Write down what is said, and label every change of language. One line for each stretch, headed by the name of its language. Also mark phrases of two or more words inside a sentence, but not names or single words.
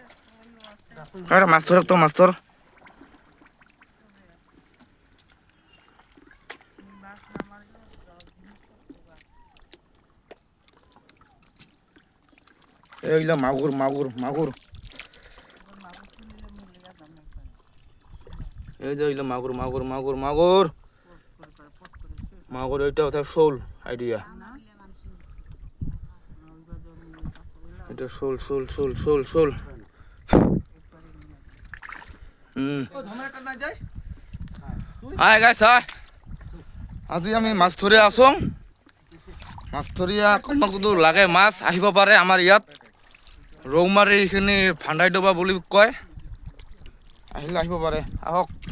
Bangla: আরে মাছ ধর তো মাছ ধর এইলা মাগুর মাগুর মাগুর এই যে এইলা মাগুর মাগুর মাগুর মাগুর মাগুর এইটা হচ্ছে শোল আইডিয়া এটা শোল শোল শোল শোল শোল
English: hi guys hi
Assamese: আজি আমি মাছ ধৰি আছোঁ মাছ ধৰিয়া কোনো লাগে মাছ আহিব পাৰে আমাৰ ইয়াত ৰৌমাৰী এইখিনি ভাণ্ডাই ডবা বুলি কয় আহিলে আহিব পাৰে আহক